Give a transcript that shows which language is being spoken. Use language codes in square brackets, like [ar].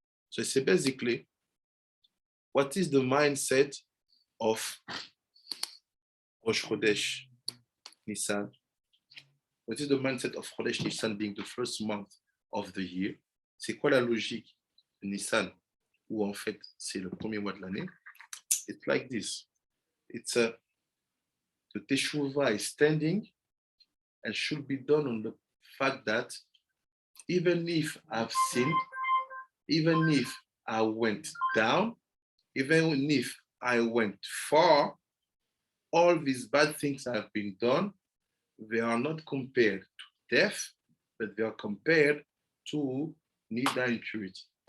[en] So it's basically, what is the mindset of Rosh Chodesh Nissan? What is the mindset of Chodesh Nissan being the first month of the year? [fr] C'est quoi la logique de Nissan, où en fait c'est le premier mois de l'année? [en] It's like this. It's the Teshuvah is standing and should be done on the fact that even if I've sinned, even if I went down, even if I went far, all these bad things have been done, they are not compared to death, but they are compared to nida impurity.